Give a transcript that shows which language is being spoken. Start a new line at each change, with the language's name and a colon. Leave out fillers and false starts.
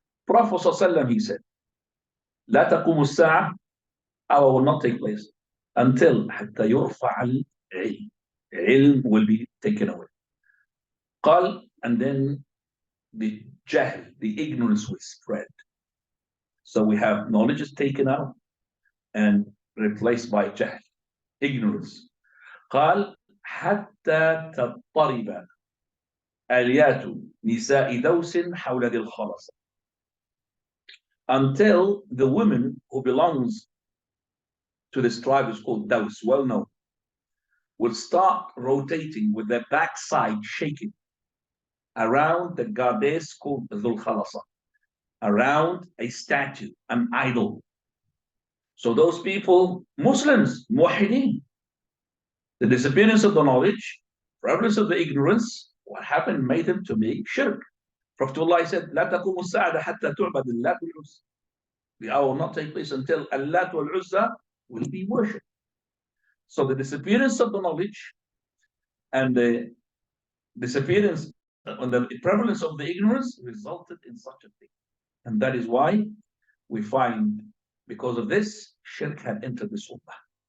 English: Prophet ﷺ, he said,
Arabic: لا تقوم الساعة,
English: hour will not take place until
Arabic: حتى يرفع العلم.
English: Ilm will be taken away. قال, and then the jahl, the ignorance will spread. So we have knowledge is taken out and replaced by jahl, ignorance.
Arabic: قال حتى تضطرب آليات نساء دوس حول ذي الخلصة.
English: Until the woman who belongs to this tribe is called Daws, well known, will start rotating with their backside shaking around the goddess called Dhul Khalasa, around a statue, an idol. So those people, Muslims, muwahideen, the disappearance of the knowledge, prevalence of the ignorance, what happened made them to make shirk. Prophet Allah said,
Arabic: لا تقوم الساعة حتى تعبد اللات والعزى.
English: The hour will not take place until Allat wal Uzza will be worshipped. So the disappearance of the knowledge and the disappearance and the prevalence of the ignorance resulted in such a thing. And that is why we find, because of this, shirk had entered this ummah.